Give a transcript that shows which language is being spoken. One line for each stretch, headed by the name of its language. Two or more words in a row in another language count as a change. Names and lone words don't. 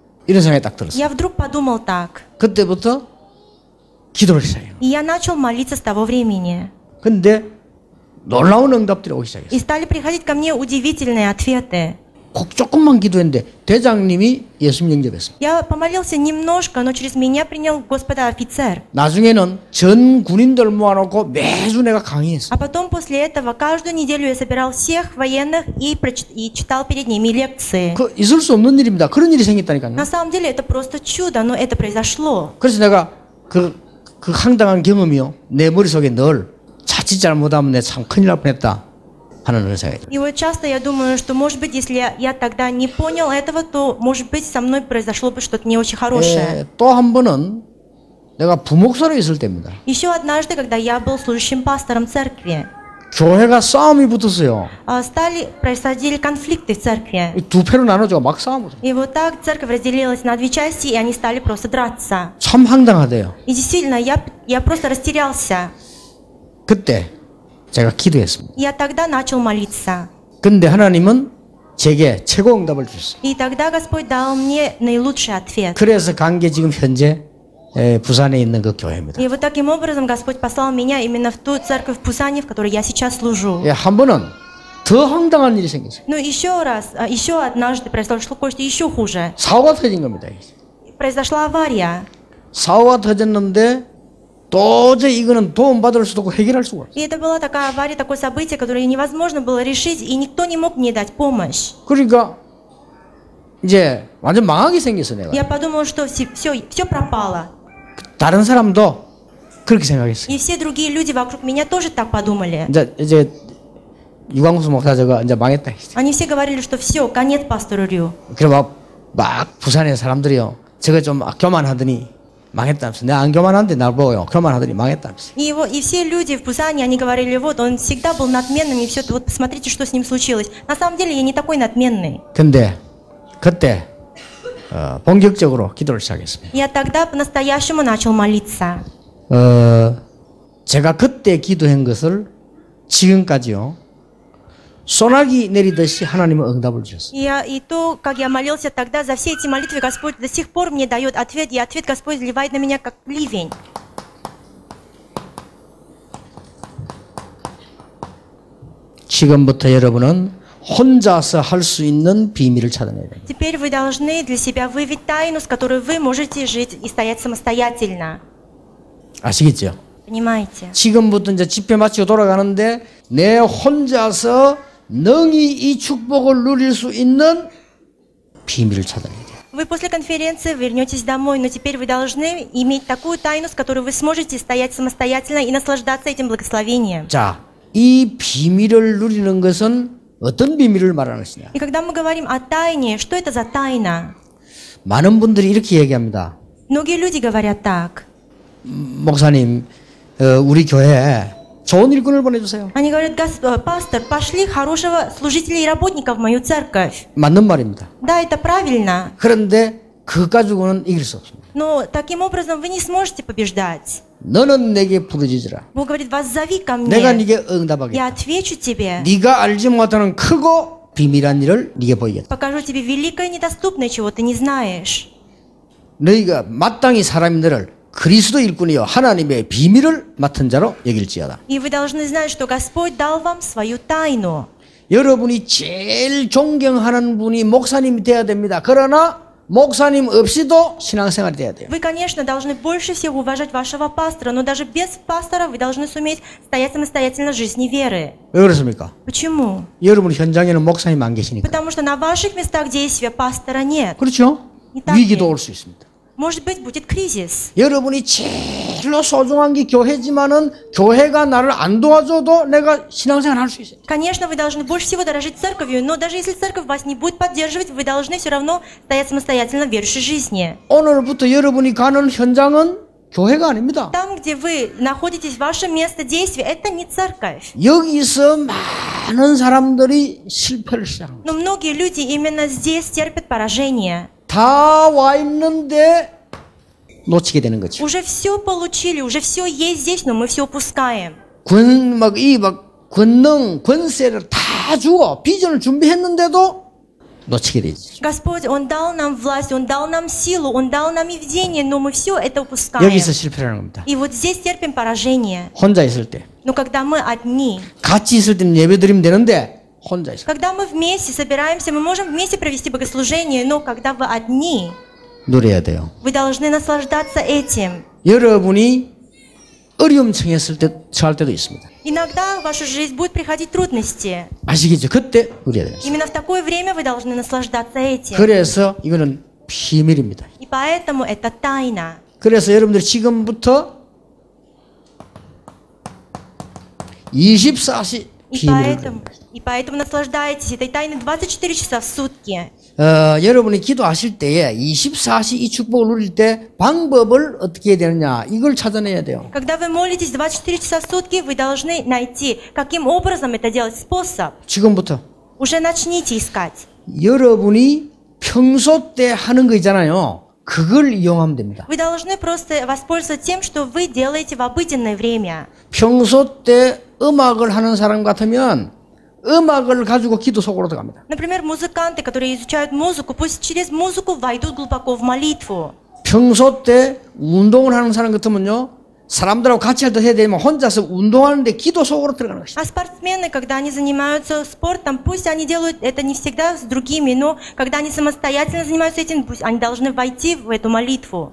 Korean: 이런 생각이 딱 들었어요.
Russian: Я вдруг подумал так.
Korean: 그때부터 기도를 시작해요.
Russian: И я начал молиться с того времени.
Korean: 근데 놀라운 응답들이 오기 시작했어요.
Russian: И стали приходить ко мне удивительные ответы.
Korean: 꼭 조금만 기도했는데 대장님이 예수님 영접했습니다.
Russian: Я помолился немножко, но через меня принял Господа офицер.
Korean: 나중에는 전 군인들 모아놓고 매주 내가 강의했어요.
Russian: А потом после этого каждую неделю я собирал всех военных и читал перед ними лекции.
Korean: 그 있을 수 없는 일입니다. 그런 일이 생겼다니까요.
Russian: На самом деле это просто чудо, но это произошло.
Korean: 그래서 내가 그 황당한 경험이요. 내 머릿속에 늘 자칫 잘못하면 내가 참 큰일 날 뻔했다 하는 그런 생각이 들어요.
Russian: И вот часто я думаю, что, может быть, если я тогда не понял этого, то, может быть, со мной произошло бы что-то не очень хорошее.
Korean: 또 한 번은 내가 부목사로 있을 때입니다.
Russian: Еще однажды, когда я был служащим пастором церкви,
Korean: 교회가 싸움이 붙었어요.
Russian: происходили конфликты в церкви.
Korean: 두 패로 나눠져 막 싸움을.
Russian: И вот так церковь разделилась на две части, и они стали просто драться.
Korean: 참 황당하대요.
Russian: И действительно, я просто растерялся.
Korean: 그때 제가 기도했습니다.
Russian: Я тогда начал молиться.
Korean: 근데 하나님은 제게 최고 응답을 주셨어요.
Russian: И тогда Господь дал мне наилучший ответ.
Korean: 그래서 간 게 지금 현재 부산에 있는 그 교회입니다.
Russian: И вот таким образом Господь послал меня именно в ту церковь в Пусане, в которой я сейчас служу.
Korean: 한 번은 더 황당한 일이 생겼어요.
Russian: Но еще однажды произошло кое-что еще хуже.
Korean: 사고가 터진 겁니다.
Russian: Произошла авария.
Korean: 사고가 터졌는데 도저히 이거는 도움받을 수도 없고 해결할 수가 없어요.
Russian: И это была такая авария, такое событие, которое невозможно было решить, и никто не мог мне дать помощь.
Korean: 그러니까 이제 완전 망하게 생겼어 내가.
Russian: Я подумала, что все пропало.
Korean: 다른 사람도 그렇게 생각했어요.
Russian: И все другие люди вокруг меня тоже так подумали.
Korean: 이제 유광수 목사 저거 이제 망했다.
Russian: Они все говорили, что все, конец пастору Рю.
Korean: 그래 막 부산의 사람들이요. 저거 좀 교만하더니 망했다면서. 내가 안 교만한데 날 보고요. 교만하더니 망했다면서.
Russian: И все люди в Пусане, они говорили, вот, он всегда был надменным, и все, вот посмотрите, что с ним случилось. На самом деле, я не такой надменный.
Korean: 근데 그때 본격적으로 기도를 시작했습니다.
Russian: Я тогда по-настоящему начал молиться.
Korean: 제가 그때 기도한 것을 지금까지요. 소나기 내리듯이 하나님은 응답을 주셨어요.
Russian: И то, как я молился тогда, за все эти молитвы Господь до сих пор мне дает ответ, и ответ Господь заливает на меня как ливень.
Korean: 지금부터 여러분은 혼자서 할 수 있는 비밀을 찾아내야 됩니다.
Russian: Теперь вы должны для себя выявить тайну, с которой вы можете жить и стоять самостоятельно.
Korean: 아시겠죠?
Russian: Понимаете?
Korean: 지금부터 이제 집회 마치고 돌아가는데 내 혼자서 능히 이 축복을 누릴 수 있는 비밀을 찾아내야 돼요.
Russian: Вы после конференции вернетесь домой, но теперь вы должны иметь такую тайну, с которой вы сможете стоять самостоятельно и наслаждаться этим благословением.
Korean: 자, 이 비밀을 누리는 것은 어떤 비밀을 말하는 것이냐?
Russian: И когда мы говорим о тайне, что это за тайна?
Korean: 많은 분들이 이렇게 얘기합니다.
Russian: Многие люди говорят так.
Korean: 목사님, 우리 교회에 좋은 일꾼을 보내주세요.
Russian: Они говорят, пастор, пошли хорошего служителя и работника в мою церковь.
Korean: 맞는 말입니다.
Russian: Да, это правильно.
Korean: 그런데 그것 가지고는 이길 수 없습니다.
Russian: Но таким образом вы не сможете побеждать.
Korean: 너는 내게 부르짖으라.
Russian: Бог говорит, воззови ко
Korean: 내가
Russian: мне.
Korean: 네게 응답하겠다.
Russian: Я отвечу тебе.
Korean: 네가 알지 못하는 크고 비밀한 일을 네게 보이겠다.
Russian: Покажу тебе великое и недоступное, чего ты не знаешь.
Korean: 너희가 마땅히 사람이 너를 그리스도 일꾼이요 하나님의 비밀을 맡은 자로 여길지어다.
Russian: И вы должны знать, что Господь дал вам свою тайну.
Korean: 여러분이 제일 존경하는 분이 목사님이 돼야 됩니다. 그러나 목사님 없이도 신앙생활이 돼야 돼요.
Russian: Вы, конечно, должны больше всего уважать вашего пастора, но даже без пастора вы должны суметь стоять самостоятельно в жизни веры.
Korean: 왜 그렇습니까?
Russian: Почему?
Korean: 여러분 현장에는 목사님 안 계시니까.
Russian: Потому что на ваших местах действия пастора нет.
Korean: 그렇죠?
Russian: 이 так
Korean: 위기도
Russian: ли?
Korean: 올 수 있습니다.
Russian: Может быть, будет кризис.
Korean: 여러분이 제일로 소중한 게 교회지만은 교회가 나를 안 도와줘도 내가 신앙생활 할 수 있어요.
Russian: Конечно, вы должны больше всего дорожить церковью, но даже если церковь вас не будет поддерживать, вы должны все равно стоять самостоятельно в верующей жизни.
Korean: 오늘부터 여러분이 가는 현장은 교회가 아닙니다.
Russian: Там, где вы находитесь, ваше место действия, это не церковь.
Korean: 여기서 많은 사람들이 실패를 시작합니다.
Russian: Но многие люди именно здесь терпят поражение.
Korean: 다 와 있는데 놓치게 되는 거죠.
Russian: Уже все получили, уже все есть здесь, но мы все упускаем.
Korean: 권능, 권세를 다 주고 비전을 준비했는데도 놓치게 되지.
Russian: Господь, Он дал нам власть, Он дал нам силу, Он дал нам и видение, но мы все это упускаем.
Korean: 여기서 실패하는 겁니다.
Russian: И вот здесь терпим поражение.
Korean: 혼자 있을 때.
Russian: Но когда мы одни,
Korean: 같이 있을 때는 예배 드리면 되는데 혼자 있을 때.
Russian: когда мы вместе собираемся, мы можем вместе провести богослужение, но когда вы одни,
Korean: 누려야 돼요.
Russian: вы должны наслаждаться этим.
Korean: 여러분이 어려움 처했을 때 처할 때도 있습니다.
Russian: Иногда в вашу жизнь будут приходить трудности.
Korean: 아시겠죠? 그때 누려야 돼요.
Russian: Именно в такое время вы должны наслаждаться этим.
Korean: 그래서 이거는 비밀입니다.
Russian: И поэтому это тайна.
Korean: 그래서 여러분들이 지금부터 24시 비밀을
Russian: И поэтому наслаждайтесь этой тайной 24 часа в сутки.
Korean: 여러분이 기도하실 때에 24시 이 축복을 누릴 때 방법을 어떻게 해야 되느냐 이걸 찾아내야 돼요.
Russian: Когда вы молитесь 24 часа в сутки, вы должны найти, каким образом это делать, способ.
Korean: 지금부터
Russian: Уже начните искать.
Korean: 여러분이 평소 때 하는 거 있잖아요. 그걸 이용하면 됩니다.
Russian: Вы должны просто воспользоваться тем, что вы делаете в обыденное время.
Korean: 평소 때 음악을 하는 사람 같으면 음악을 가지고 기도 속으로 들어갑니다.
Russian: Например, музыканты, которые изучают музыку, пусть через музыку войдут глубоко в молитву.
Korean: 평소 때 운동을 하는 사람 같으면요. 사람들하고 같이 할 때 해야 되면 혼자서 운동하는데 기도 속으로 들어가는 것이죠.
Russian: А спортсмены, когда они занимаются спортом, пусть они делают это не всегда с другими, но когда они самостоятельно занимаются этим, пусть они должны войти в эту молитву.